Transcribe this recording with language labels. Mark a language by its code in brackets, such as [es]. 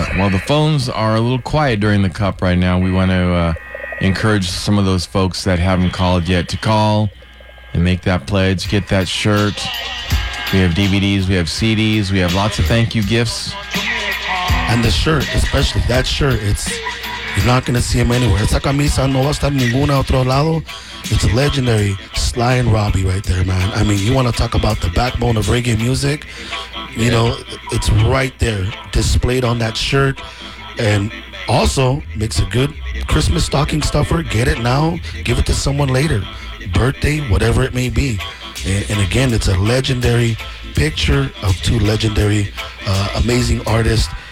[en] the phones are a little quiet during the cup right now, we want to encourage some of those folks that haven't called yet to call and make that pledge, get that shirt. We have DVDs, we have CDs, we have lots of thank you gifts. And the shirt, especially that shirt, you're not going to see him anywhere. [es] Esa camisa no va a estar ninguna otro lado. [en] It's a legendary Sly and Robbie right there, man. I mean, you want to talk about the backbone of reggae music? You know, it's right there, displayed on that shirt. And also, makes a good Christmas stocking stuffer. Get it now. Give it to someone later. Birthday, whatever it may be. And again, it's a legendary picture of two legendary, amazing artists.